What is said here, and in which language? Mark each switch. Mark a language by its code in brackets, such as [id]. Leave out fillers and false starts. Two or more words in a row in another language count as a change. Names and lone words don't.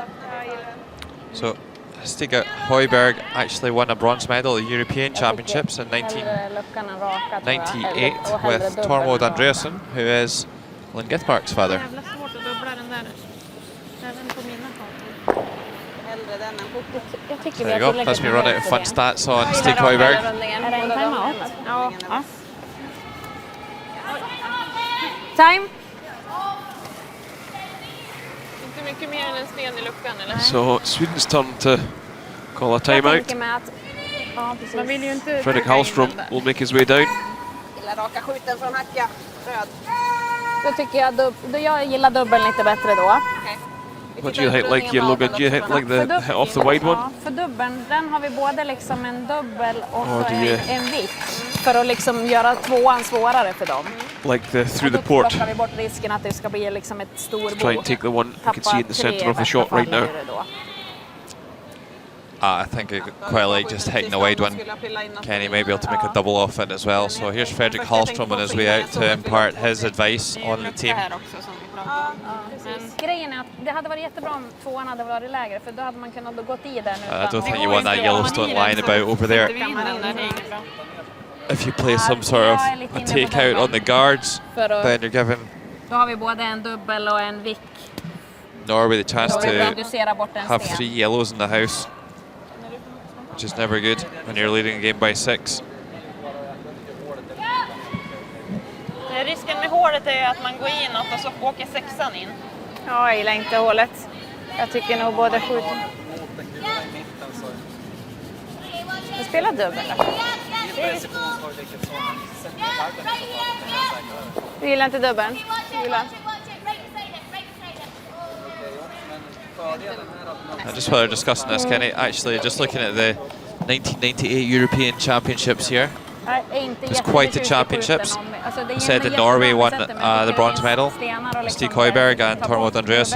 [en] So Stig Højberg actually won a bronze medal at the European Championships in 1998 with Tormod Andreasen, who is Lynn Githmark's father. There you go, that's me running out of fun stats on Stig Højberg. [sv] Är det en timeout? Ja. Time. Inte mycket mer än en sten i luckan, eller? [en] So Sweden's turn to call a timeout. [sv] Man vill ju inte... [en] Fredrik Hallström will make his way down. [sv] Raka skjuten från hacka. Röd. Då tycker jag gillar dubbeln lite bättre då. [en] What do you like your Logan? Do you like the hit off the wide one? [sv] Ja, för dubbeln, den har vi både liksom en dubbel och Ja, så det är- en vikt. För att liksom göra tvåan svårare för dem. [en] Like through the [sv] Då [en] port. [sv] plockar vi bort risken att det ska bli liksom ett stor [en] Try and take the one you can see in the center of the shot right now. I think I quite like just hitting the wide one. Kenny may be able to make a double off it as well. So here's Fredrik Hallström on his way out to impart his advice on the team. [sv] Grejen är att det hade varit jättebra om tvåan hade varit lägre, för då hade man kunnat gått i den [en] I don't think you want that Yellowstone line about over there. If you play some sort of a takeout on the guards, then you're giving [sv] Då har vi både en dubbel och en vick. [en] Norway the chance to [sv] Reducera bort en [en] have [sv] sten. [en] 3 yellows in the house, which is never good when you're leading a game by 6. [sv] Det är risken med hålet är att man går inåt och så åker sexan in. Ja, jag gillar inte hålet. Jag tycker nog både skjuter. Du spelar dubbel då? Du gillar inte dubbeln? Du gillar... [en] Just while they're discussing this, Kenny, actually just looking at the 1998 European Championships here. It's quite the championships. I said that Norway won the bronze medal, Stig Højberg and Tormod Andreasen.